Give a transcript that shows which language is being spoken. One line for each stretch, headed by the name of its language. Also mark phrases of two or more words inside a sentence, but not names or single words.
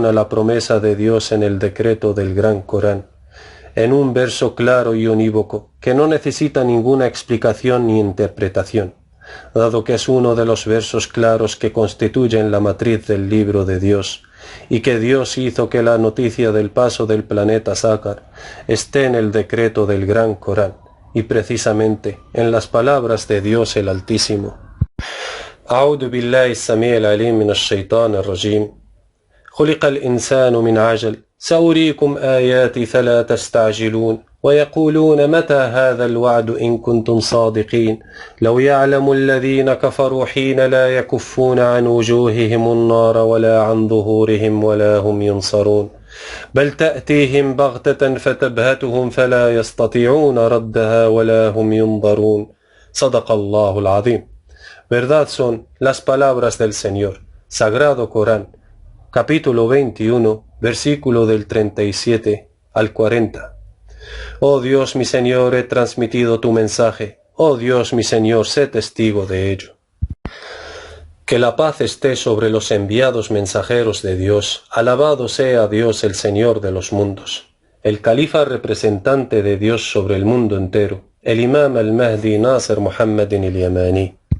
Spanish: a la promesa de Dios en el decreto del Gran Corán, en un verso claro y unívoco que no necesita ninguna explicación ni interpretación, dado que es uno de los versos claros que constituyen la matriz del libro de Dios, y que Dios hizo que la noticia del paso del planeta Sácar esté en el decreto del Gran Corán, y precisamente en las palabras de Dios el Altísimo.
Arabic: أعوذ بالله السميع العليم من الشيطان الرجيم خلق الإنسان من عجل سأريكم آياتي فلا تستعجلون ويقولون متى هذا الوعد إن كنتم صادقين لو يعلم الذين كفروا حين لا يكفون عن وجوههم النار ولا عن ظهورهم ولا هم ينصرون بل تأتيهم بغتة فتبهتهم فلا يستطيعون ردها ولا هم ينظرون صدق الله العظيم.
Spanish: Verdad son las palabras del Señor. Sagrado Corán, capítulo 21, versículo del 37 al 40. Oh Dios mi Señor, he transmitido tu mensaje. Oh Dios mi Señor, sé testigo de ello. Que la paz esté sobre los enviados mensajeros de Dios. Alabado sea Dios el Señor de los mundos. El califa representante de Dios sobre el mundo entero, el imam al-Mahdi Nasr Muhammad al-Yamani.